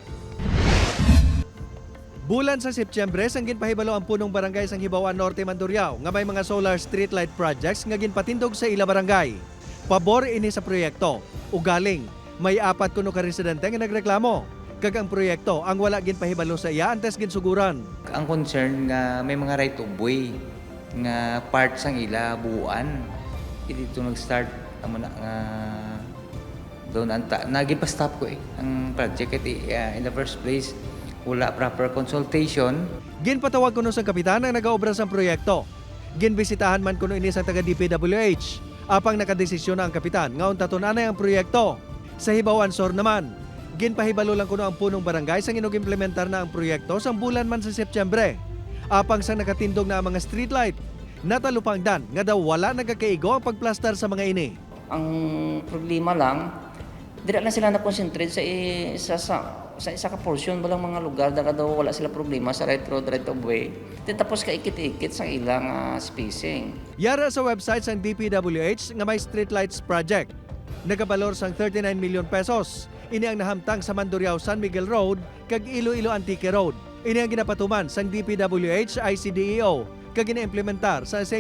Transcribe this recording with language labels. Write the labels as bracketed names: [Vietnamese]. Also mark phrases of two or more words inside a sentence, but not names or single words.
[Hiligaynon] Bulan sa Setyembre sang ginpahibalo ang punong barangay sang Hibawan Norte, Mandurriao nga may mga [English] solar street light projects [Hiligaynon] nga ginpatindog sa ila barangay. Pabor ini sa proyekto. Ugaling, may 4 kuno ka residente nga nagreklamo. Kag ang proyekto ang wala ginpahibalo sa iya antes ginsuguran. Ang concern nga may mga [English] right of way [Hiligaynon] nga part sang ila buuan. Dito nag-start amo na nga doon anta nagipastop ko ang project [English] in the first place. [Hiligaynon] Wala [English] proper consultation. [Hiligaynon] Ginpatawag kuno sang kapitan ang nagaobra sa proyekto. Ginbisitahan man kuno ini sa taga DPWH. Apang nakadesisyon na ang kapitan nga unta tunanay ang proyekto. Sa Hibawan Sur naman, ginpahibalo lang kuno ang punong barangay sang inug-implementar na ang proyekto sang bulan man sa Setyembre. Apang sang nakatindog na ang mga streetlight, natalupangdan nga daw wala nagakaigo ang pagplastar sa mga ini. Ang problema lang, dira na sila na-concentrate sa isa ka portion balang mga lugar daw wala sila problema sa [English] right road, right of way. [Hiligaynon] Tapos ka ikit-ikit sa ilang spacing. Yara sa website sang DPWH nga may streetlights project. Nagabalor sang 39 million pesos. Ini ang nahamtang sa Mandurriao San Miguel Road kag Iloilo Antique Road. Ini ang ginapatuman sang DPWH ICDEO kag gina-implementar sa St.